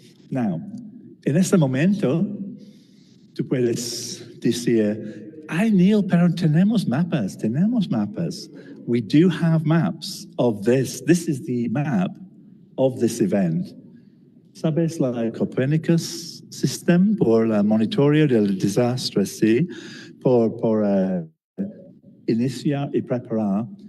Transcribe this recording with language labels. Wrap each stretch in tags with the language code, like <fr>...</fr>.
<es>Now, en este momento, tú puedes decir, ay, Neil, pero tenemos mapas.</es> <en>We do have maps of this. This is the map of this event.</en> <es>¿Sabes la Copernicus System por el monitoreo del desastre, sí? Por iniciar y preparar.</es>